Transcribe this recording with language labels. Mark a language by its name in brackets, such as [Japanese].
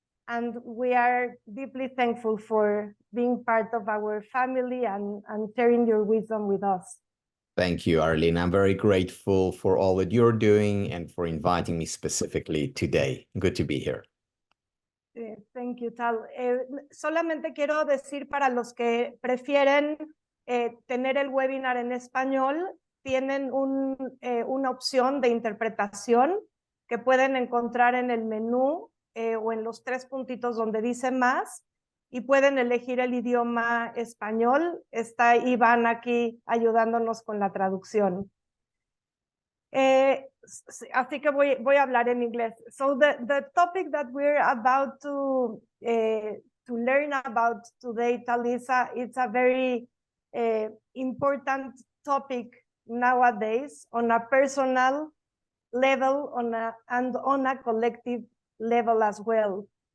[English] And we are deeply thankful for being part of our family and sharing your wisdom with us. Thank you, Arlen. I'm very grateful for all that you're doing and for inviting me specifically today. Good to be here. Thank you, Tal. [Spanish] Solamente quiero decir, para los que prefieren tener el webinar en español, tienen una opción de interpretación que pueden encontrar en el menú o en los tres puntitos donde dice más, y pueden elegir el idioma español. Está Iván aquí ayudándonos con la traducción. Así que voy a hablar en inglés. [English] So the topic that we're about to learn about today, Talisa, it's a very important topic nowadays on a personal level and on a collective level as well.